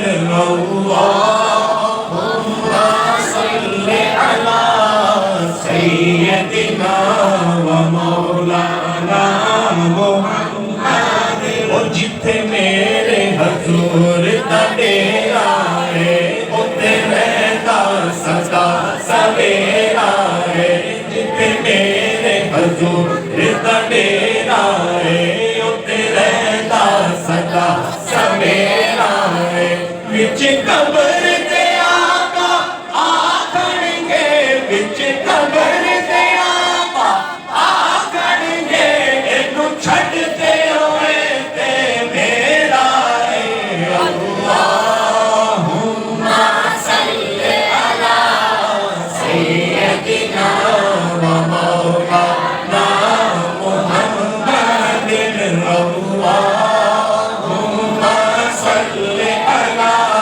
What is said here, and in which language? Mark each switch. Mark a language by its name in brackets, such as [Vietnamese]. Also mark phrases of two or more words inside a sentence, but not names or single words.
[Arabic] اللهم صل على سيدنا ومولانا [Punjabi] محمد اور جتھے میرے حضور دا ڈیرا ہے اوتے رہندا سدا سویرا ہے جتھے میرے حضور دا ڈیرا ہے اوتے رہندا سدا سویرا ہے وچ قبر دے آقا آکھن گے وچ قبر دے آقا آکھن گے اینو چھڈ تے ہوئے تے میرا ہے [Arabic] اللہم صل علی سیدنا ومولانا محمد اللہم صل علی